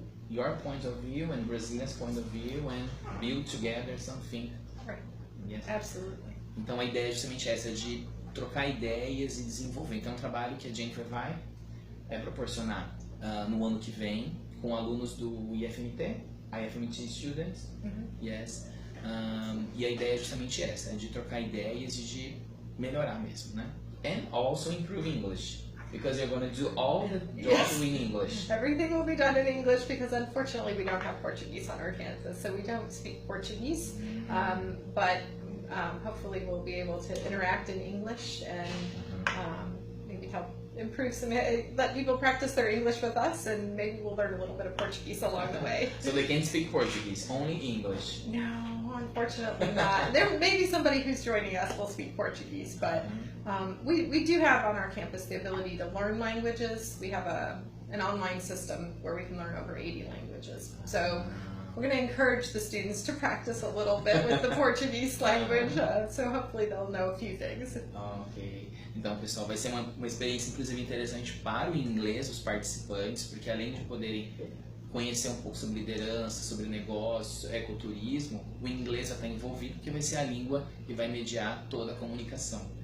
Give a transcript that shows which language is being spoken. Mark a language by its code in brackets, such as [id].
[en] Your point of view and Brazilian's point of view and build together something. Right. Yes. Absolutely. [pt] Então a ideia é justamente essa, de trocar ideias e desenvolver. Então é um trabalho que a Jennifer vai proporcionar no ano que vem com alunos do IFMT [en] students. Yes. [pt] E a ideia é justamente essa, de trocar ideias e de melhorar mesmo, né? [en] And also improve English, because you're going to do all the jobs in English. Everything will be done in English because unfortunately we don't have Portuguese on our campus, so we don't speak Portuguese. But hopefully we'll be able to interact in English and maybe help improve let people practice their English with us, and maybe we'll learn a little bit of Portuguese along the way. So they can't speak Portuguese, only English? No, unfortunately not. There may be somebody who's joining us will speak Portuguese, but we do have on our campus the ability to learn languages. We have an online system where we can learn over 80 languages. So we're going to encourage the students to practice a little bit with the Portuguese language, so hopefully they'll know a few things. Ok. [pt] Então, pessoal, vai ser uma experiência inclusive interessante para o inglês, os participantes, porque além de poderem conhecer um pouco sobre liderança, sobre negócios, ecoturismo, o inglês já está envolvido, porque vai ser a língua que vai mediar toda a comunicação.